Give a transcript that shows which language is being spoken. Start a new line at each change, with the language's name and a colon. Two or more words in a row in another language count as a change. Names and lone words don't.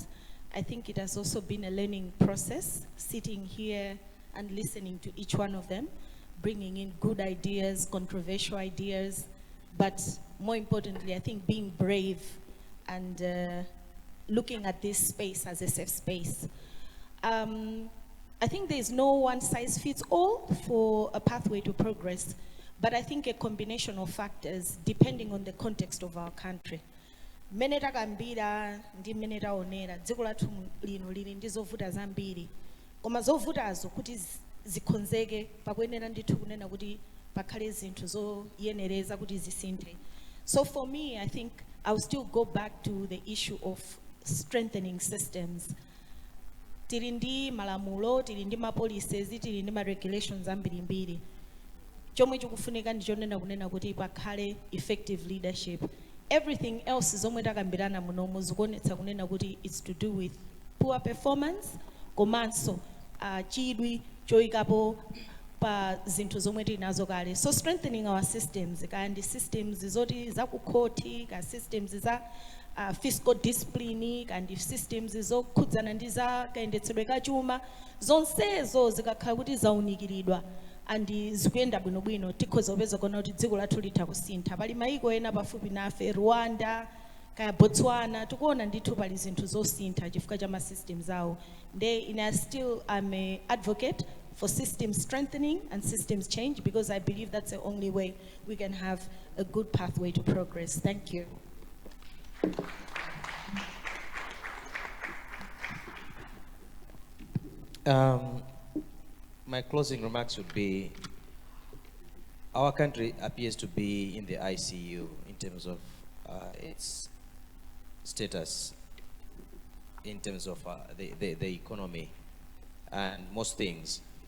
English: I think it has also been a learning process, sitting here and listening to each one of them, bringing in good ideas, controversial ideas, but more importantly, I think being brave and looking at this space as a safe space. I think there is no one size fits all for a pathway to progress, but I think a combination of factors depending on the context of our country.
Nyanja: Mmene takambira ndi mmene taonera dziko lathu lino lili ndi zovuta zambiri koma zovutazo kuti zikonzeke pakuyenera ndithu kunena kuti pakhale zinthu zoyenereza kuti zisinthe.
English: So for me, I think I'll still go back to the issue of strengthening systems.
Nyanja: Tili ndi malamulo, tili ndi ma policies, tili ndi ma regulations ambirimbiri. Chomwe chikufunika ndi chonena kunena kuti pakhale
English: effective leadership. Everything else
Nyanja: zomwe takambirana munomu zikuonetsa kunena kuti
English: it's to do with poor performance
Nyanja: komanso chidwi choyikapo pa zinthu zomwe tili nazo kale.
English: So strengthening our systems,
Nyanja: kandi systems zoti zakukhoti, ka systems za
English: fiscal discipline,
Nyanja: kandi systems zokhudzana ndi za kayendetsedwe ka chuma, zonsezo zikakhala kuti zaunikiridwa andi zikuyenda bwinobwino tikhoza kupeza kuona kuti dziko lathu litha kusintha. Pali maiko ena pafupi nafe, Rwanda kaya Botswana, tikuona ndithu pali zinthu zosintha chifukwa cha ma systems awo.
English: And I still am an advocate for system strengthening and systems change, because I believe that's the only way we can have a good pathway to progress. Thank you. My closing remarks would be, our country appears to be in the ICU in terms of its status, in terms of the economy and most things.